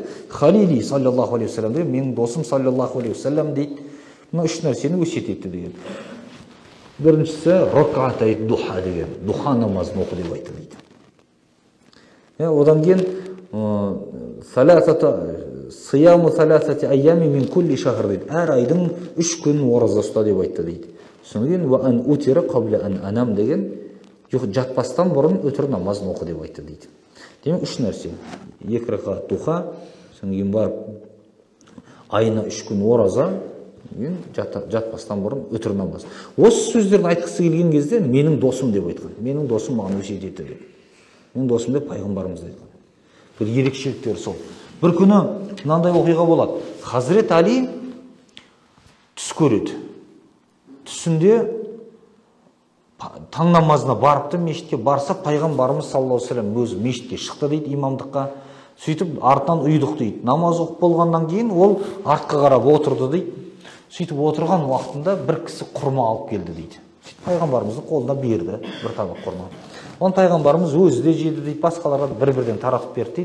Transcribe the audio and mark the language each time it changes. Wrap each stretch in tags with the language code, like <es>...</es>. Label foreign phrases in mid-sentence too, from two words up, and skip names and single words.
<ar>خليلي صلى الله عليه وسلم</ar> <kk>деген менің досым</kk> <ar>صلى الله عليه وسلم дейді.</ar> <kk>Мына 3 нәрсені өсиет етті деген. Біріншісі</kk> <ar>ركعتي الضحى</ar> <kk>деген, духа намазын оқы деп айтты дейді.</kk> <ar>Одан кейін صيام ثلاثة أيام من كل شهر дейді.</ar> <kk>Әр айдың 3 күн ораза ұста деп айтты дейді. Содан кейін</kk> <ar>وأن أوتر قبل أن أنام</ar> <kk>деген жатпастан бұрын өтір намазын оқы деп айтты дейді. Демек 3 нәрсе. 2 рақат духа, содан кейін барып айына 3 күн ораза, жатпастан бұрын өтір намаз. Осы сөздерді айтқысы келген кезде менің досым деп айтқан. Менің досым маған өсиет етті деп. Менің досым деп пайғамбарымыз айтқан. Бір ерекшеліктері сол. Бір күні мынандай оқиға болады. Хазірет Али түс көреді. Түсінде таң намазына барыпты, мешітке барса, пайғамбарымыз</kk> <ar>صلى الله عليه وسلم</ar> <kk>өзі мешітке шықты дейді имамдыққа. Сөйтіп артынан ұйыдық дейді. Намаз оқып болғаннан кейін ол артқа қарап отырды дейді. Сөйтіп отырған уақытында бір кісі құрма алып келді дейді. Сөйтіп пайғамбарымыздың қолына берді бір табақ құрма. Оны пайғамбарымыз өзі де жеді дейді, басқаларға бір-бірден таратып берді дейді.</kk>